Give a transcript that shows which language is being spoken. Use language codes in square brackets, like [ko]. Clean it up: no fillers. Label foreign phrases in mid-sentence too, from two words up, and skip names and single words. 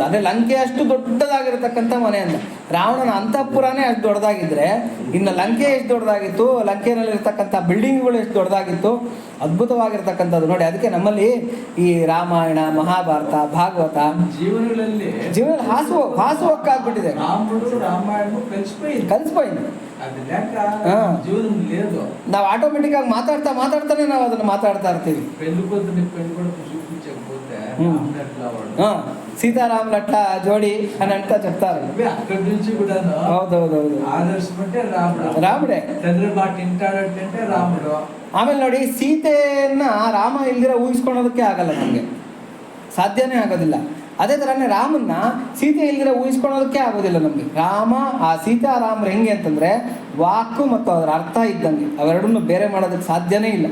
[kn] ಅಂದರೆ ಲಂಕೆ ಅಷ್ಟು ದೊಡ್ಡದಾಗಿರತಕ್ಕಂಥ ಮನೆ ಅಂತ. ರಾವಣನ ಅಂತಃಪುರನೇ ಅಷ್ಟು ದೊಡ್ಡದಾಗಿದ್ರೆ ಇನ್ನು ಲಂಕೆ ಎಷ್ಟು ದೊಡ್ಡದಾಗಿತ್ತು, ಲಂಕೆಯಲ್ಲಿರ್ತಕ್ಕಂಥ ಬಿಲ್ಡಿಂಗ್ಗಳು ಎಷ್ಟು ದೊಡ್ಡದಾಗಿತ್ತು, ಅದ್ಭುತವಾಗಿರ್ತಕ್ಕಂಥದ್ದು ನೋಡಿ. ಅದಕ್ಕೆ ನಮ್ಮಲ್ಲಿ ಈ ರಾಮಾಯಣ, ಮಹಾಭಾರತ, ಭಾಗವತ ಜೀವನದಲ್ಲಿ ಹಾಸುವಕ್ಕಾಗ್ಬಿಟ್ಟಿದೆ. [te] ಕಲಿಸ್పోయింది. [kn] ನಾವು ಆಟೋಮೆಟಿಕ್ ಆಗಿ ಮಾತಾಡ್ತಾನೆ ನಾವು ಅದನ್ನ ಮಾತಾಡ್ತಾ ಇರ್ತೀವಿ. [te] సీతారాముల అట్లా జోడి అని అంతా చెప్తారు. అక్కడి నుంచి కూడా [kn] ಹೌದೌದೌದು [te] ಆದರ್ಶమంటే ರಾಮುడే తండ్రి మాట వింటాడంటే రాముడు. [kn] ಆಮೇಲೆ ನೋಡಿ, ಸೀತೆಯನ್ನ ರಾಮ ಇಲ್ದಿರ ಊಹಿಸ್ಕೊಳ್ಳೋದಕ್ಕೆ ಆಗಲ್ಲ, ನಮಗೆ ಸಾಧ್ಯನೇ ಆಗೋದಿಲ್ಲ. ಅದೇ ಥರನೇ ರಾಮನ್ನ ಸೀತೆ ಇಲ್ದಿರ ಊಹಿಸ್ಕೊಳ್ಳೋದಕ್ಕೆ ಆಗೋದಿಲ್ಲ ನಮಗೆ. ರಾಮ ಆ ಸೀತಾರಾಮರು ಹೆಂಗೆ ಅಂತಂದರೆ ವಾಕು ಮತ್ತು ಅದರ ಅರ್ಥ ಇದ್ದಂಗೆ, ಅವೆರಡನ್ನು ಬೇರೆ ಮಾಡೋದಕ್ಕೆ ಸಾಧ್ಯನೇ ಇಲ್ಲ.